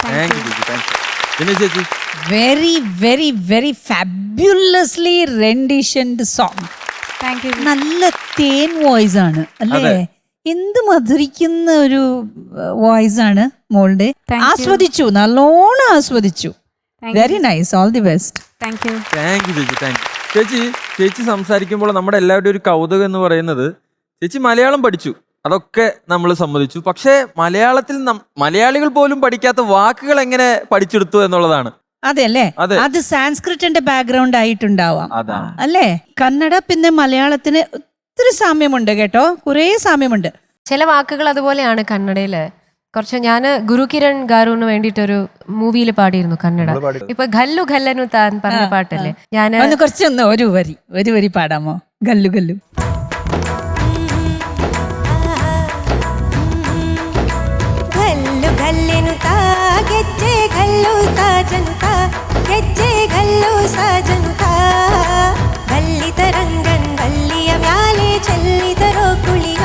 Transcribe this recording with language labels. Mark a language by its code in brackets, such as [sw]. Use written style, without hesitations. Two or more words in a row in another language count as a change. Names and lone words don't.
[en] thank you ചേച്ചി. thank you. [ml] പിന്നെ ചേച്ചി, [en] very very very fabulously renditioned song. thank you. [ml] നല്ല തേൻ വോയിസ് ആണ് അല്ലേ? എന്ത് മധുരിക്കുന്ന ഒരു വോയിസ് ആണ് മോളുടെ. ആസ്വദിച്ചു, നല്ലോണം ആസ്വദിച്ചു. [en] very nice. all the best. thank you. thank you ചേച്ചി. thank you [ml] ചേച്ചി സംസാരിക്കുമ്പോൾ നമ്മുടെ എല്ലാവരുടെയും ഒരു കൗതുകം എന്ന് പറയുന്നത്, ചേച്ചി മലയാളം പഠിച്ചു, അതൊക്കെ നമ്മൾ സമ്മതിച്ചു. പക്ഷേ മലയാളത്തിൽ മലയാളികൾ പോലും പഠിക്കാത്ത വാക്കുകൾ എങ്ങനെ പഠിച്ചെടുത്തു എന്നുള്ളതാണ്. അതെ അല്ലേ? അതെ. അത് സാൻസ്ക്രിറ്റിന്റെ ബാക്ക്ഗ്രൗണ്ട് ആയിട്ടുണ്ടാവാം അതാണ്. അല്ലേ? കന്നഡ പിന്നെ മലയാളത്തിന് ഒത്തിരി സാമ്യമുണ്ട് കേട്ടോ, കുറേ സാമ്യമുണ്ട്. ചില വാക്കുകൾ അതുപോലെയാണ് കന്നഡയില്. കുറച്ച് ഞാൻ ഗുരുകിരൺ ഗാരുവിന് വേണ്ടിയിട്ടൊരു മൂവിയിൽ പാടിയിരുന്നു കന്നഡ. ഇപ്പൊ ഖല്ലു ഖല്ലനു താൻ പറഞ്ഞ പാട്ടല്ലേ, ഞാൻ കുറച്ചൊന്ന് ഒരു വരി പാടാമോ? ഗല്ലു ഗല്ലു. [kn] ಘಲ್ಲು ಘಲ್ಲೆನು ತಾ ಗೆಜ್ಜೆ ಘಲ್ಲು ತಾಜನು ತಾ ಗೆಜ್ಜೆ ಘಲ್ಲು ಸಾಜನು ತಾ. ಗಲ್ಲಿತ ರಂಗನ್ ಗಲ್ಲಿಯ ಮ್ಯಾಲೆ ಚೆಲ್ಲಿದರೋ ಕುಳಿಯೋ.